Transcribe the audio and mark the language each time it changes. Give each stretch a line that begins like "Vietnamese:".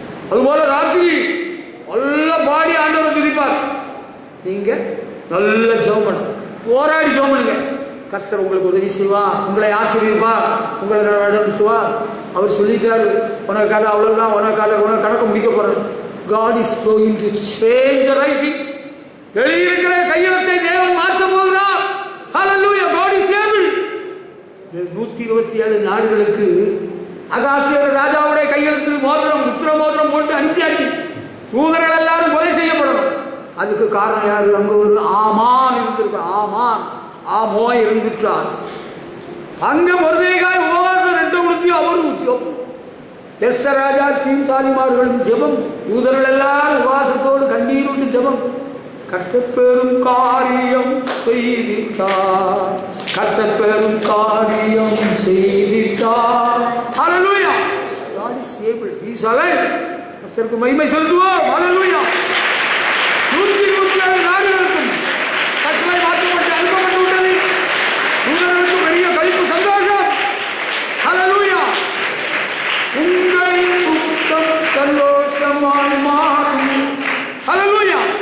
Tamil: அதுபோல ராத்திரி நல்ல பாடி ஆண்டவர் துதிப்பார். நீங்க நல்ல ஜெபம் பண்ணணும், போராடி ஜெபம் பண்ணுங்க. கர்த்தர் உங்களுக்கு உதவி செய்வா, உங்களை ஆசீர்வதிப்பா, உங்களை நடத்துவா. அவர் சொல்லிட்டாரு, உனக்காக அவ்வளவுதான், உனக்காக கணக்கு முடிக்க போறாரு.
English: God is going to change the writing.
Tamil: எழுதியிருக்கிற கையெழுத்தை தேவன் மாற்ற போகிறார்.
English: Hallelujah, God is able.
Tamil: 127 நாடுகளுக்கு அகாசியர் ராஜாவுடைய கையெழுத்து மோதிரம், உத்திர மோதிரம் போட்டு அனுப்பியாச்சு. தூதர்கள் எல்லாரும் கொலை செய்யப்படணும். அதுக்கு காரணம் யாரு? அங்க ஒரு ஆமான் இருந்திருக்க. ஆமோ இருந்துட்டார். அங்க மொர்தெகாய் உபவாசம் 2 முடிஞ்சு அவரும் எஸ்தர் ராஜா தாலிமார்களும் ஜெபம், யூதர்கள் எல்லாரும் உபவாசத்தோடு கண்ணீர் விட்டு ஜெபம். கர்த்தர் பெரும் காரியம் செய்திட்டார், கர்த்தர் பெரும் காரியம் செய்திட்டார்.
English: Hallelujah, God is able, He is alive.
Tamil: கர்த்தருக்கு மகிமை செலுத்துவோம். ஹல்லேலூயா. 127 நாடுகளுக்கும் கட்டளை மாற்றப்பட்டு அனுப்பப்பட்டு விட்டது. யூதர்களுக்கு பெரிய களிப்பு, சந்தோஷம். ஹல்லேலூயா. உங்கள் துக்கம் சந்தோஷமாய் மாறும். ஹல்லேலூயா.